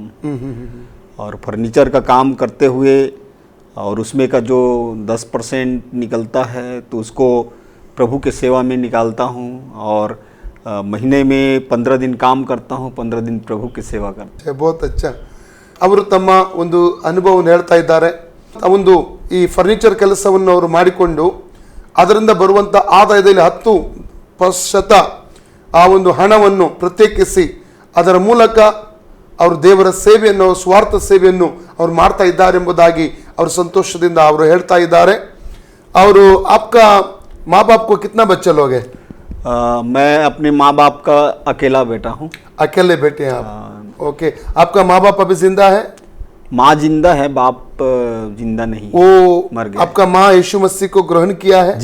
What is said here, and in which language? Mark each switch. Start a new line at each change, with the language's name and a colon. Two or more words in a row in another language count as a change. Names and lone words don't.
Hindi: और फर्नीचर का काम करते हुए और उसमें का जो 10% निकलता है तो उसको प्रभु के सेवा में निकालता हूँ. और महीने में 15 दिन काम करता हूँ, 15 दिन प्रभु की सेवा करता हूँ. बहुत अच्छा.
Kannada: ಅವರು ತಮ್ಮ ಒಂದು ಅನುಭವವನ್ನು ಹೇಳ್ತಾ ಇದ್ದಾರೆ. ಒಂದು ಈ ಫರ್ನಿಚರ್ ಕೆಲಸವನ್ನು ಅವರು ಮಾಡಿಕೊಂಡು ಅದರಿಂದ ಬರುವಂಥ ಆದಾಯದಲ್ಲಿ 10% ಆ ಒಂದು ಹಣವನ್ನು ಪ್ರತ್ಯೇಕಿಸಿ ಅದರ ಮೂಲಕ ಅವರು ದೇವರ ಸೇವೆಯನ್ನು, ಸ್ವಾರ್ಥ ಸೇವೆಯನ್ನು ಅವರು ಮಾಡ್ತಾ ಇದ್ದಾರೆ ಎಂಬುದಾಗಿ ಅವರು ಸಂತೋಷದಿಂದ ಅವರು ಹೇಳ್ತಾ ಇದ್ದಾರೆ.
Hindi: ಅವರು आपका माँ बाप को कितना बच्चे लोग हैं? मैं अपने माँ बाप का अकेला बेटा हूँ. अकेले बेटे हैं आप? ओके. आपका माँ बाप अभी जिंदा है? माँ जिंदा है, बाप जिंदा नहीं, वो मर गया. आपका माँ यीशु मसीह को ग्रहण किया है?